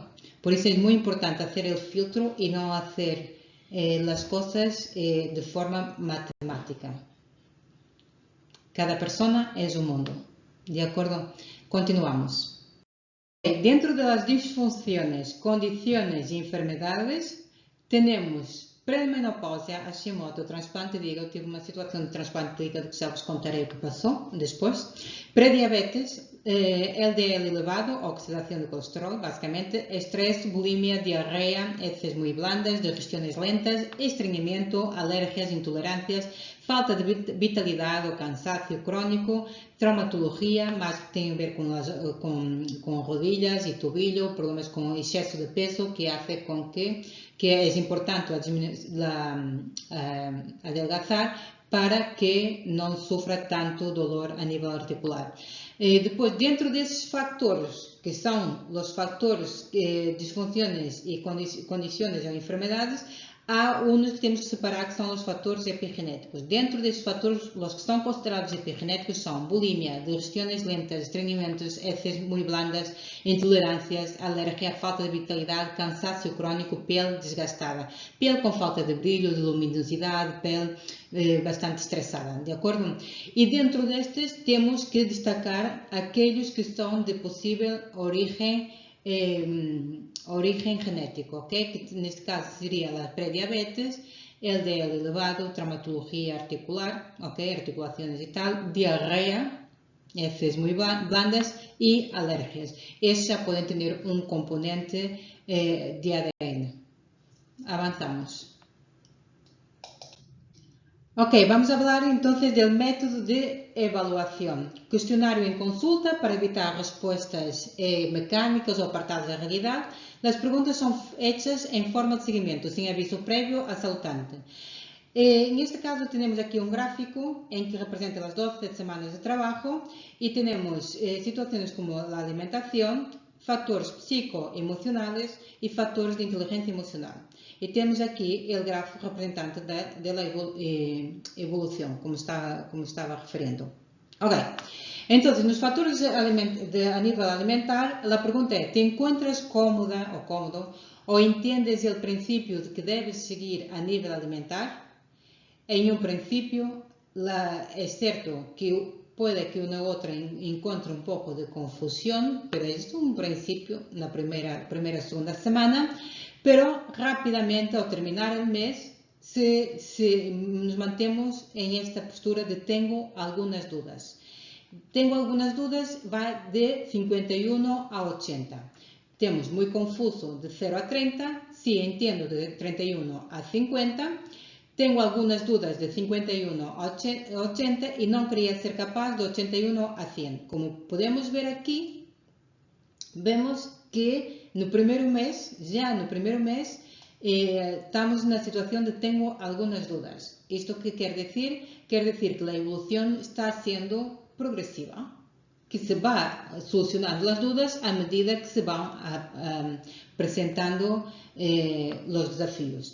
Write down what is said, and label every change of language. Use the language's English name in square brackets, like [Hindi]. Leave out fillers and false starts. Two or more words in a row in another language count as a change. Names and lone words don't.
[Spanish] Por eso es muy importante hacer el filtro y no hacer las cosas de forma matemática. Cada persona es un mundo. ¿De acuerdo? Continuamos. Dentro de las disfunciones, condiciones y enfermedades tenemos Pré-menopausia, Hashimoto, transplante de hígado, [Portuguese] tive uma situação de transplante de hígado que já vos contarei o que passou depois. Pré-diabetes, LDL elevado, oxidação de colesterol, basicamente, estresse, bulimia, diarreia, [Spanish] heces muy blandas, digestiones lentas, estreñimiento, alergias, intolerancias, [Portuguese] falta de vitalidade ou cansaço crónico, traumatologia, mais que tem a ver com rodillas e tobillo, problemas com excesso de peso, que hace com que é importante adelgazar para que não sofra tanto dolor a nível articular. Depois, dentro desses fatores, que são os fatores disfunções e condições ou enfermedades, há uns que temos que separar, que são os fatores epigenéticos. Dentro desses fatores, os que são considerados epigenéticos são bulimia, [Spanish] digestiones lentas, estreñimientos, heces muy blandas, [Portuguese] intolerâncias, alergia, falta de vitalidade, cansaço crónico, pele desgastada, pele com falta de brilho, de luminosidade, pele bastante estressada, de acordo? E dentro destes temos que destacar aqueles que são de possível origem genético, ok? Que neste caso seria a pré-diabetes, LDL elevado, traumatologia articular, ok? Articulações e tal, diarreia, [Spanish] heces muy blandas e alergias. [Portuguese] Esses já podem ter um componente de ADN. [Spanish] Avanzamos. Ok, vamos a hablar entonces del método de evaluación. Cuestionario en consulta para evitar respuestas mecánicas o apartadas de realidad. Las preguntas son hechas en forma de seguimiento, sin aviso previo al salutante. En este caso tenemos aquí un gráfico en que representa las 12 semanas de trabajo y tenemos situaciones como la alimentación, fatores psicoemocionales y factores de inteligencia emocional. [Portuguese] E temos aqui o gráfico representante da evolução, como estava referindo. Ok, então, nos fatores a nível alimentar, a pergunta é: te encontras cómoda ou cómodo ou entendes o princípio de que deves seguir a nível alimentar? Em um princípio, é certo que [Spanish] puede que una u otra encuentre un poco de confusión, pero es un principio en la primera segunda semana, pero rápidamente al terminar el mes nos mantenemos en esta postura de tengo algunas dudas. Tengo algunas dudas, va de 51 a 80. Tenemos muy confuso de 0 a 30, sí entiendo de 31 a 50. Tengo algunas dudas de 51 a 80 y no creía ser capaz de 81 a 100. Como podemos ver aquí, vemos que [Portuguese] no primeiro mês, [Spanish] estamos en la situación de tengo algunas dudas. ¿Esto qué quiere decir? Quiere decir que la evolución está siendo progresiva, que se va solucionando las dudas a medida que se van presentando los desafíos.